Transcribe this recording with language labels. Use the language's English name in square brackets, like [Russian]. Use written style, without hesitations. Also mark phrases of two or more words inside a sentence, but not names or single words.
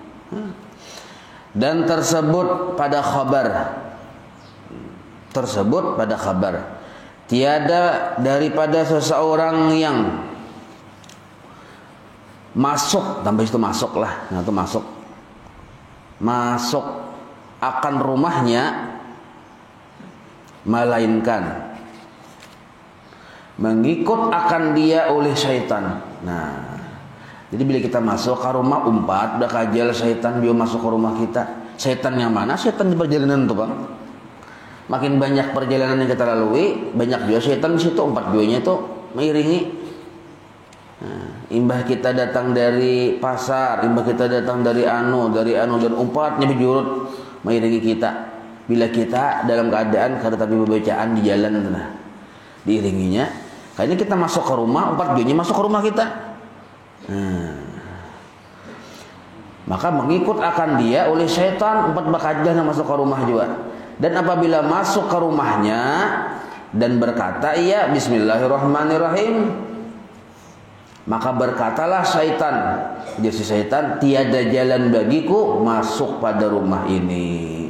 [Indonesian] Dan tersebut pada khabar tiada daripada seseorang yang masuk, tambah itu masuk lah, nah itu masuk akan rumahnya melainkan mengikut akan dia oleh syaitan. Nah, jadi bila kita masuk ke rumah umpat, udah kajal syaitan dia masuk ke rumah kita. Syaitan yang mana? Syaitan di perjalanan tuh, Bang. Makin banyak perjalanan yang kita lalui, banyak juga syaitan di situ, umpat juanya itu mengiringi. Nah, imbah kita datang dari pasar, imbah kita datang dari anu dan umpatnya berjurut mengiringi kita. Bila kita dalam keadaan kada tapi bacaan di jalan itu nah, diiringinya. Kayaknya kita masuk ke rumah, umpat juanya masuk ke rumah kita. Maka mengikut akan dia oleh syaitan 4 bakajah yang masuk ke rumah juga. Dan apabila masuk ke rumahnya dan berkata ia Bismillahirrahmanirrahim, maka berkatalah syaitan, jadi syaitan, tiada jalan bagiku masuk pada rumah ini.